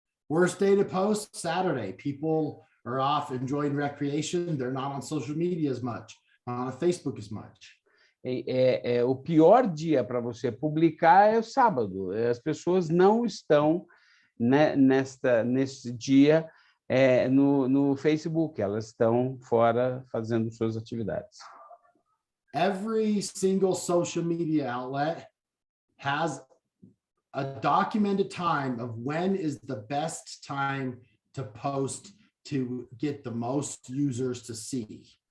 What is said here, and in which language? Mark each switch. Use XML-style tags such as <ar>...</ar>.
<en>Worst day to post, Saturday. People are off enjoying recreation. They're not on social media as much, not on Facebook as much.</en> <pt>O pior dia para você publicar é o sábado. As pessoas não estão, né, nesse dia no Facebook, elas estão fora fazendo suas atividades.</pt> <en>Every single social media outlet has a documented time of when is the best time to post to get the most users to see.</en>